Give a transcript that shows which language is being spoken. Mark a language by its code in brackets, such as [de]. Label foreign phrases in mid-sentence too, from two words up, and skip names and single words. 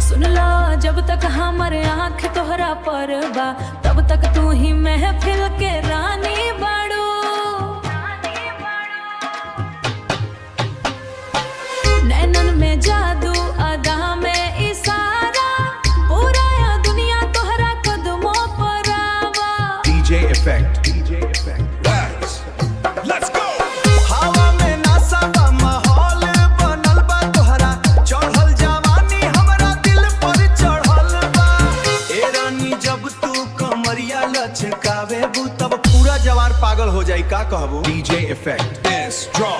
[bho] सुन लो जब तक हमारे आँख तोहरा पर बा तब तक तू ही महफिल के रानी बाड़ू। नैनन में जादू अदा में इशारा पूरा या दुनिया तोहरा कदमों पर आवा। [en] DJ Effect, let's go। [bho] हवा में नासा बा माहौल बनल बा तोहरा चढ़ल जवानी हमरा दिल पर चढ़ल बा। ए रानी जब तू कमरिया लचकावे बू तब पूरा जवार पागल हो जाई का कहबू। [en] DJ Effect, drop।